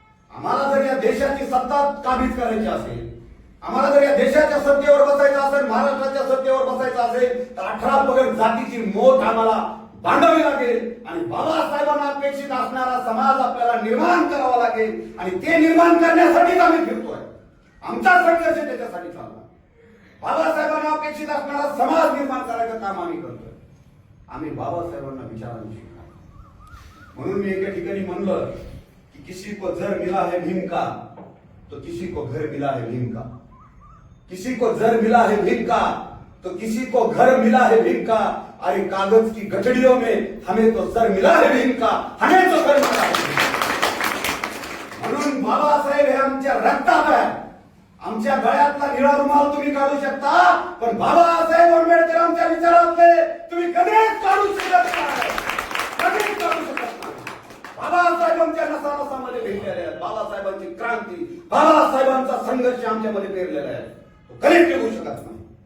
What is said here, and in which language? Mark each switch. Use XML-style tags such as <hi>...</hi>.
<mr>आम्हाला जर या देशाची सत्ता काबीज करायची असेल, आम्हाला जर या देशाच्या सत्तेवर बसायचं असेल, महाराष्ट्राच्या सत्तेवर बसायचं असेल तर 18 पगड जातीची मोठ आम्हाला बांधावी लागेल आणि बाबासाहेबांना अपेक्षित असणारा समाज आपल्याला निर्माण करावा लागेल. आणि ते निर्माण करण्यासाठीच आम्ही फिरतोय, आमचा संघर्ष त्याच्यासाठी चालला. बाबासाहेबांना अपेक्षित असणारा समाज निर्माण करायचं काम आम्ही करतोय. आम्ही बाबासाहेबांना विचारांची म्हणून मी एका ठिकाणी म्हणलं कि</mr> <hi>किसी को जर मिला है भीम का तो किसी को घर मिला है भीम का, किसी को जर मिला है भीम का तो किसी को घर मिला है भीम का, अरे कागज की गठड़ियों में हमें तो सर मिला है भीम का, हमें तो सर मिला है.</hi> <mr>म्हणून बाबासाहेब हे आमच्या रक्तात आहे. आमच्या गळ्यातला निळा रुमाल तुम्ही काढू शकता, पण बाबासाहेब आंबेडकर आमच्या विचारातले तुम्ही कधीच काढू शकत नाही, कधीच काढू शकत नाही. बाबासाहेब आमच्या नसानसामध्ये भेटलेले आहेत. बाबासाहेबांची क्रांती, बाबासाहेबांचा संघर्ष आमच्यामध्ये पेरलेला आहे, तो कधीच निघू शकत नाही.</mr>